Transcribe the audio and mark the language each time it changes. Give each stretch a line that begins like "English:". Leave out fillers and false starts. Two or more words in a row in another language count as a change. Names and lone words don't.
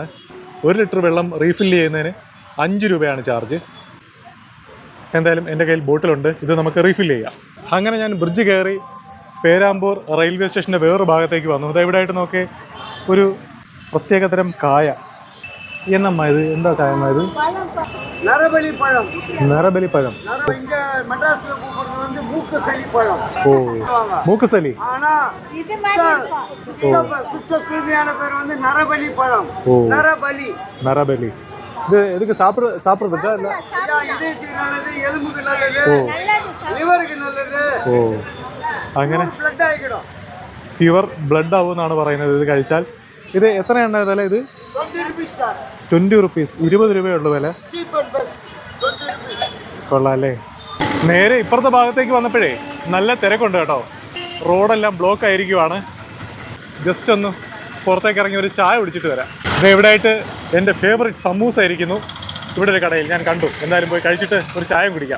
Malayalam: 1 ലിറ്റർ വെള്ളം റീഫിൽ ചെയ്യുന്നതിന് 5 രൂപയാണ് ചാർജ്. എന്തായാലും എൻ്റെ കയ്യിൽ ബോട്ടിലുണ്ട്, ഇത് നമുക്ക് റീഫിൽ ചെയ്യാം. അങ്ങനെ ഞാൻ ബ്രിഡ്ജ് കയറി പേരാമ്പൂർ റെയിൽവേ സ്റ്റേഷൻ്റെ വേറൊരു ഭാഗത്തേക്ക് വന്നു. ഇതെവിടെയായിട്ട് നോക്കി ഒരു പ്രത്യേകതരം കായ. എന്നമ്മ ഇത്, എന്താ കായമ്മ ഇത്?
Tamil: நரபலி பழம்.
Malayalam: നരബലി പഴം.
Tamil: இங்க மெட்ராஸ்ல கூப்பிடுறது வந்து மூக்குசளி பழம்.
Malayalam: ഓ, മൂക്കുസലി.
Tamil: ஆனா சுத்த தூய்மையான பேர் வந்து நரபலி பழம். ஓ, நரபலி. നരബലി. ഇത് എதுக்கு சாப்பிட்றதுக்கா இல்ல? இதயத்துக்கு நல்லது, எலும்புக்கு நல்லது, லிவருக்கு நல்லது.
Malayalam: ഓ, അങ്ങനെ ബ്ലഡ് ആയിക്കണം.
English: pure blood
Malayalam: ആവുമെന്നാണ് പറയുന്നത് ഇത് കഴിച്ചാൽ. ഇത് എത്രയാണ് വില? ഇത്
English: 20 rupees sir.
Malayalam: 20 റുപ്പീസ്, 20 രൂപയുള്ളൂ വില.
English: Cheap and best. 20 rupees.
Malayalam: കൊള്ളാം അല്ലേ. നേരെ ഇപ്പുറത്തെ ഭാഗത്തേക്ക് വന്നപ്പോഴേ നല്ല തിരക്കുണ്ട് കേട്ടോ. റോഡെല്ലാം ബ്ലോക്ക് ആയിരിക്കുവാണ്. ജസ്റ്റ് ഒന്ന് പുറത്തേക്ക് ഇറങ്ങി ഒരു ചായ കുടിച്ചിട്ട് വരാം. ഇത് എവിടെയായിട്ട് എൻ്റെ ഫേവറേറ്റ് സമൂസ ഇരിക്കുന്നു. ഇവിടെ ഒരു കടയിൽ ഞാൻ കണ്ടു. എന്തായാലും പോയി കഴിച്ചിട്ട് ഒരു ചായയും കുടിക്കാം.